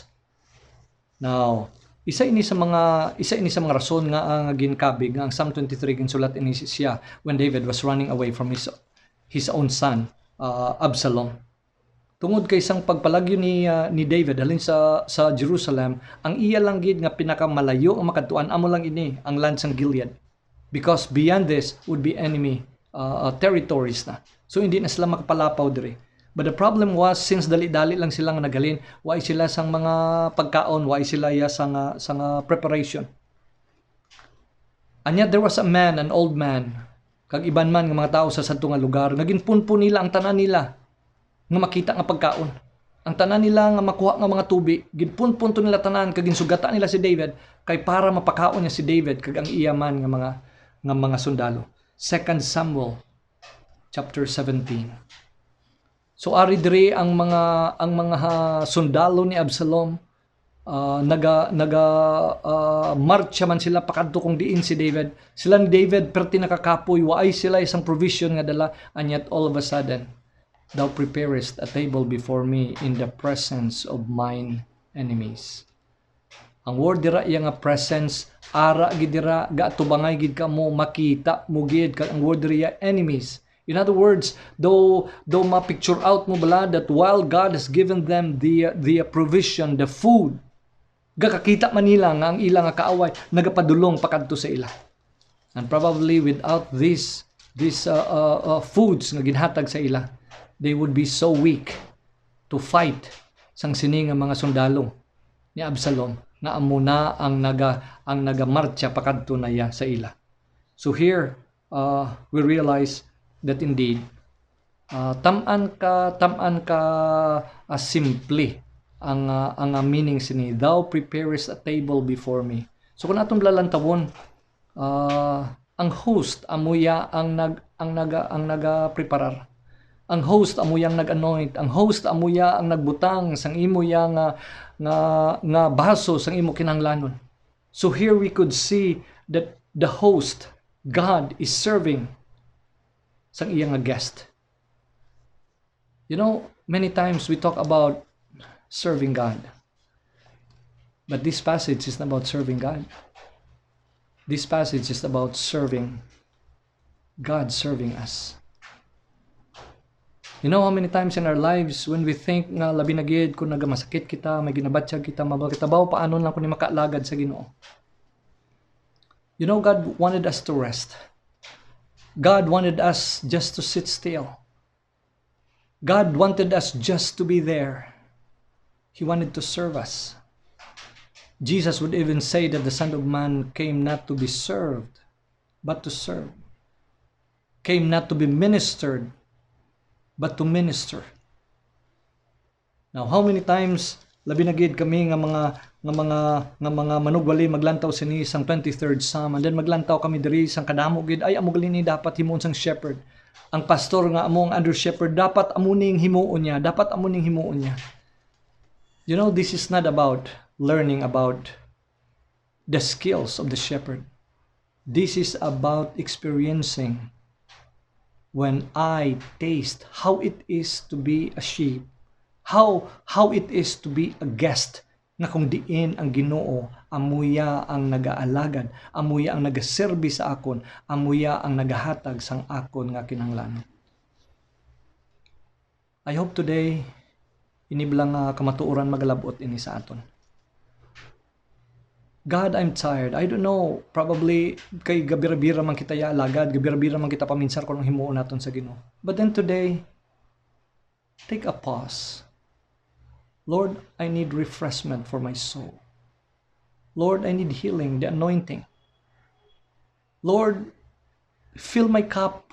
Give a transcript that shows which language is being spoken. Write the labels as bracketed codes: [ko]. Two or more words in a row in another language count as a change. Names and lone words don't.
[en] Now, [hil] isa ini sa mga rason nga ang ginkabig nga ang Psalm 23 ginsulat ini siya [en] when David was running away from his own son Absalom. [hil] Tungod kay isang pagpalagyo ni David halin sa Jerusalem, ang iya lang gid nga pinakamalayo ang makadtuan amo lang ini ang land sang Gilead. [en] Because beyond this would be enemy territories na. [hil] So hindi na sila makapalapaw diri. [en] But the problem was, [hil] since dali-dali lang silang nagalin, why sila sang mga pagkaon, why sila ya sang preparation. [en] And yet there was a man, an old man, [hil] kag iban man nga mga tao sa sadto nga lugar, naginpunpun nila ang tanan nila nga makita nga pagkaon. Ang tanan nila nga makuha nga mga tubig, ginpunpun to nila tanan kag ginsugata nila si David kay para mapakaon niya si David kag ang iya man nga mga sundalo. [en] 2 Samuel chapter 17. [hil] So ari diri ang mga sundalo ni Absalom marcha man sila pakadto kung diin si David. Sila ni David perti nakakapoy waay sila isang provision nga dala [en] and yet all of a sudden thou preparest a table before me in the presence of mine enemies. [hil] Ang word dira iya nga presence ara gid dira gaatubangay gid ka mo makita mo gid ang word dira enemies. [en] In other words, though [hil] ma-picture out mo bala [en] that while God has given them the provision, the food, [hil] gakakita man nila nga ang ilang nga kaaway nagapadulong pakadto sa ila. [en] And probably without these foods [hil] nga ginhatag sa ila, [en] they would be so weak to fight [hil] sang sini nga mga sundalo ni Absalom na amuna ang nagamarcha pakadto na ya sa ila. [en] So here we realize that indeed [hil] taman ka simple ang meaning sini, [en] thou preparest a table before me. [hil] So kung atong lalantawon, ang host amuya ang nagapreparar. Ang host amuyang nag-anoint, ang host amuya ang nagbutang sang imo ya nga baso sang imo kinahanglanon. [en] So here we could see that the host, God, is serving [hil] sang iyang nga guest. [en] You know, many times we talk about serving God. But this passage is not about serving God. This passage is about serving God serving us. You know how many times in our lives when we think [hil] nga labi na gid kung nagamasakit kita, may ginabatsyag kita, mabal kita baw paano lang kun ni makaalagad sa Ginoo. [en] You know, God wanted us to rest. God wanted us just to sit still. God wanted us just to be there. He wanted to serve us. Jesus would even say that the Son of Man came not to be served, but to serve. Came not to be ministered, but to minister. Now, how many times [hil] labi na gid kami nga mga manugwali maglantaw sini sang 23rd Psalm, [en] and then [hil] maglantaw kami diri sang kadamo gid ay amo gali ni dapat himuon sang shepherd. Ang pastor nga amo ang [en] under shepherd [hil] dapat amo ning himuon niya, dapat amo ning himuon niya. [en] You know, this is not about learning about the skills of the shepherd. This is about experiencing when I taste how it is to be a sheep, how it is to be a guest, [hil] nga kung diin ang Ginoo, amuya ang nagaalagad, amuya ang nagaserbi sa akon, amuya ang nagahatag sang akon nga kinahanglan. [en] I hope today [hil] iniblang kamatuoran magalabot ini sa aton. [en] God, I'm tired. I don't know, probably [hil] kay gabira-bira man kita ya alagad, gabira-bira man kita paminsar kung himuon naton sa Ginoo. [en] But then today, take a pause. Lord, I need refreshment for my soul. Lord, I need healing, the anointing. Lord, fill my cup.